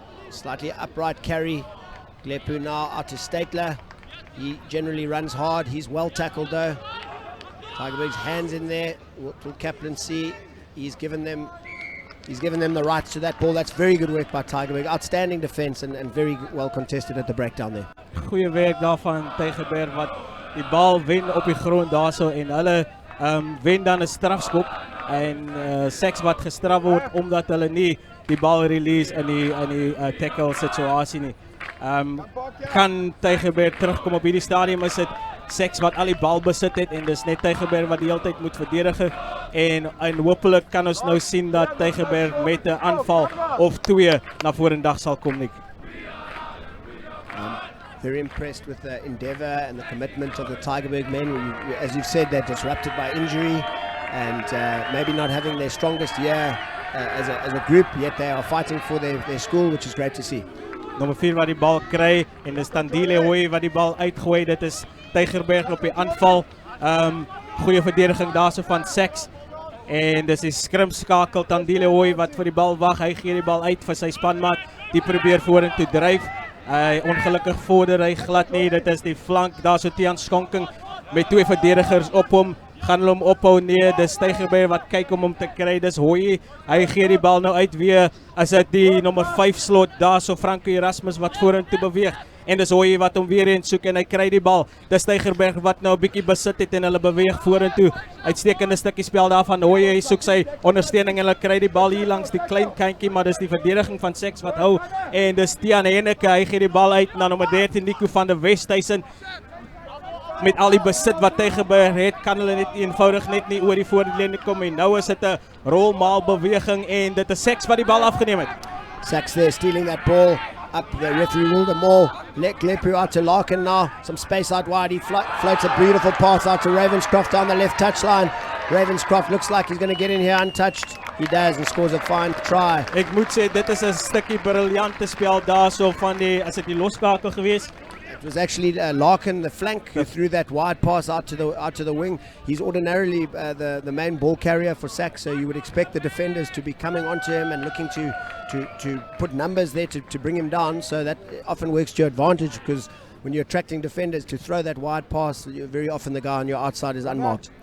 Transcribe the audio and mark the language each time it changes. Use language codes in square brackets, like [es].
[en] Slightly upright carry. Glepu now out to Statler. He generally runs hard. He's well tackled though. Tygerberg's hands in there. What will Kaplan see? He's given them the rights to that ball. That's very good work by Tygerberg. Outstanding defense and very well contested at the breakdown there. [af] Goeie werk daarvan Tygerberg wat die bal wen op die grond daarso en hulle wen dan 'n strafskop en SACS wat gestraf word omdat hulle nie die bal release in die tackle situasie nie. Kan Tygerberg terugkom op hierdie stadium? Is dit SACS wat al die bal besit het en dis net Tygerberg wat die hele tyd moet verdedig en hopelik kan ons nou sien dat Tygerberg met 'n aanval of 2 na vorendag sal kom nie. [en] Very impressed with the endeavour and the commitment of the Tygerberg men. As you've said, they're disrupted by injury and maybe not having their strongest year as a group, yet they are fighting for their school, which is great to see. [af] Nommer 4 wat die bal kry en dis Tandile Hoy wat die bal uitgooi. Dit is Tygerberg op die aanval. Goeie verdediging daarso van SACS. En dis die skrimskakel Tandile Hoy wat vir die bal wag. Hy gee die bal uit vir sy spanmaat. Die probeer vorentoe dryf. Ongelukkig vorder hy glad nie. Dit is die flank daarso Tiaan Skonking met 2 verdedigers op hom. Gaan hulle hom ophou? Nee, dis Tygerberg wat kyk om hom te kry. Dis Hoy. Hy gee die bal nou uit weer. As dit die nommer 5 slot daarso Franco Erasmus wat vorentoe beweeg. En dis Hoy wat hom weer eens soek en hy kry die bal. Dis Tygerberg wat nou 'n bietjie besit het en hulle beweeg vorentoe. Uitstekende stukkie spel daarvan Hoy. Hy soek sy ondersteuning en hulle kry die bal hier langs die klein kantjie, maar dis die verdediging van SACS wat hou. En dis Tiaan Henneke. Hy gee die bal uit na nommer 13 Nico van der Westhuizen. met al die besit wat Tygerberg het, kan hulle net eenvoudig net nie oor die voorlyn kom en nou is dit 'n rolmaal beweging en dit is SACS wat die bal afgeneem het. [en] SACS there stealing that ball up. The referee ruled them all. Let Glepu out to Larkin now. Some space out wide. He floats a beautiful pass out to Ravenscroft down the left touchline. Ravenscroft looks like he's going to get in here untouched. He does and scores a fine try. [af] Ek moet sê dit is 'n stukkie briljante spel daarso van die as dit die loskakel gewees. [en] It was actually Larkin, the flank, who threw that wide pass out to the wing. He's ordinarily the main ball carrier for SACS, so you would expect the defenders to be coming onto him and looking to put numbers there to bring him down. So that often works to your advantage because when you're attracting defenders to throw that wide pass, very often the guy on your outside is unmarked.